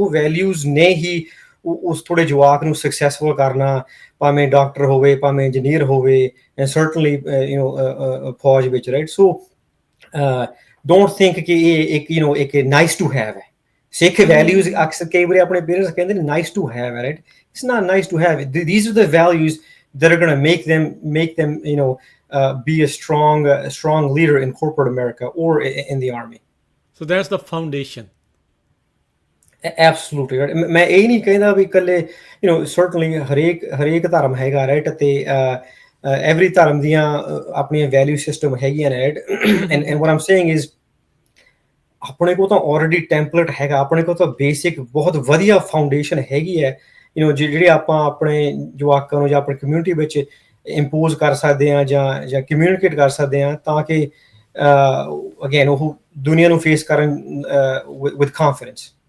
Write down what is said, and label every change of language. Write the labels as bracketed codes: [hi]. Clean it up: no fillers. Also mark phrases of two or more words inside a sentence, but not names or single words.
[pa] ਉਹ ਵੈਲਿਊਜ਼ ਨੇ ਹੀ ਉਸ ਥੋੜੇ ਜਵਾਕ ਨੂੰ ਸਕਸੈਸਫੁਲ ਕਰਨਾ, ਭਾਵੇਂ ਡਾਕਟਰ ਹੋਵੇ, ਭਾਵੇਂ ਇੰਜੀਨੀਅਰ ਹੋਵੇ, [en] and certainly [pa] ਫੌਜ ਵਿੱਚ, ਰਾਈਟ? [en] so don't think [pa] ਕਿ ਇਹ ਇੱਕ [en] nice to have ਹੈ। [pa] ਸਿੱਖ ਵੈਲਿਊਜ਼ ਅਕਸਰ ਕਈ ਵਾਰੀ ਆਪਣੇ ਪੇਰੈਂਟਸ ਕਹਿੰਦੇ ਨੇ [en] nice to have [pa] ਹੈ, ਰਾਈਟ? [en] It's not nice to have. These are the values that are going to make them be a strong leader in corporate America or in the army. So that's the foundation. Absolutely, right? [pa] ਮੈਂ ਇਹ ਨਹੀਂ ਕਹਿੰਦਾ ਵੀ ਇਕੱਲੇ certainly ਹਰੇਕ ਧਰਮ ਹੈਗਾ, ਰਾਈਟ? ਤੇ every ਧਰਮ ਦੀਆਂ ਆਪਣੀਆਂ [en] value system [pa] ਹੈਗੀਆਂ ਨੇ, ਰਾਈਟ? [en] and what I'm saying is [pa] ਆਪਣੇ ਕੋਲ ਤਾਂ [en] already template [pa] ਹੈਗਾ, ਆਪਣੇ ਕੋਲ ਤਾਂ ਬੇਸਿਕ ਬਹੁਤ ਵਧੀਆ ਫਾਊਂਡੇਸ਼ਨ ਹੈਗੀ ਹੈ, ਜਿਹੜੀ ਆਪਾਂ ਆਪਣੇ ਜਵਾਕਾਂ ਨੂੰ ਜਾਂ ਆਪਣੀ ਕਮਿਊਨਿਟੀ ਵਿੱਚ ਇੰਪੋਜ਼ ਕਰ ਸਕਦੇ ਹਾਂ, ਜਾਂ ਕਮਿਊਨੀਕੇਟ ਕਰ ਸਕਦੇ ਹਾਂ, ਤਾਂ ਕਿ ਅਗੇਨ ਉਹ ਦੁਨੀਆ ਨੂੰ ਫੇਸ ਕਰਨ [en] with confidence.